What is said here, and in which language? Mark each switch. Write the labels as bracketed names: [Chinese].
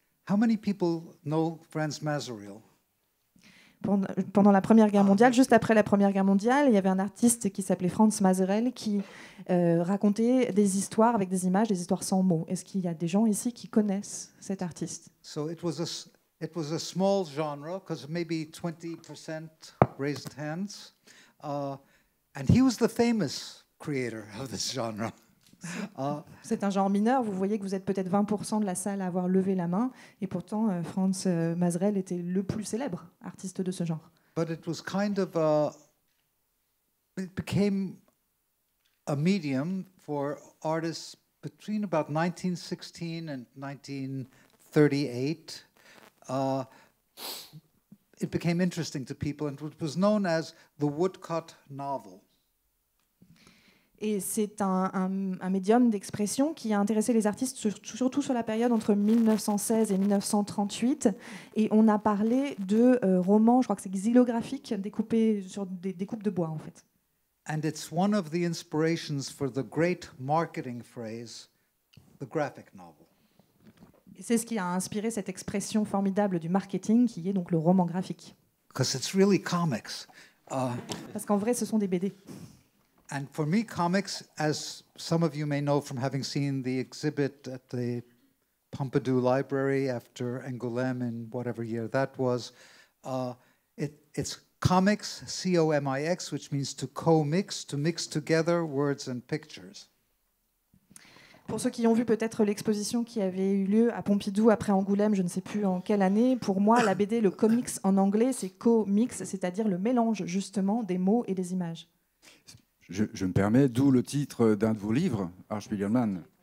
[English] How many people know Franz Mazuril? [French] Pendant la Première Guerre mondiale, juste après la Première Guerre mondiale, il y avait un artiste qui s'appelait Franz Mazurel qui racontait des histoires avec des images, des histoires sans mots. Est-ce qu'il y a des gens ici qui connaissent cet artiste? [English] So it was a small genre, because maybe 20% raised hands, and he was the famous creator of this genre. [French] C'est un genre mineur. Vous voyez que vous êtes peut-être 20% de la salle à avoir levé la main. Et pourtant, Franz Mazerel était le plus célèbre artiste de ce genre. [English] But it was kind of it became a medium for artists between about 1916 and 1938. It became interesting to people, and it was known as the woodcut novel. [French] Et c'est un médium d'expression qui a intéressé les artistes surtout sur la période entre 1916 et 1938. Et on a parlé de romans, je crois que c'est xylographiques, découpés sur des découpes de bois en fait. [English] And it's one of the inspirations for the great marketing phrase, the graphic novel. [French] Et c'est ce qui a inspiré cette expression formidable du marketing qui est donc le roman graphique. [English] Because it's really comics. [French] Parce qu'en vrai, ce sont des BD. [English] And for me, comics, as some of you may know from having seen the exhibit at the Pompidou Library after Angoulême in whatever year that was, it's comics, C-O-M-I-X, which means to co-mix, to mix together words and pictures. [French] Pour ceux qui ont vu peut-être l'exposition qui avait eu lieu à Pompidou après Angoulême, je ne sais plus en quelle année, pour moi, la BD, le comics en anglais, c'est co-mix, c'est-à-dire le mélange justement des mots et des images. Je me permets, d'où le titre d'un de vos livres, Archspiegelman.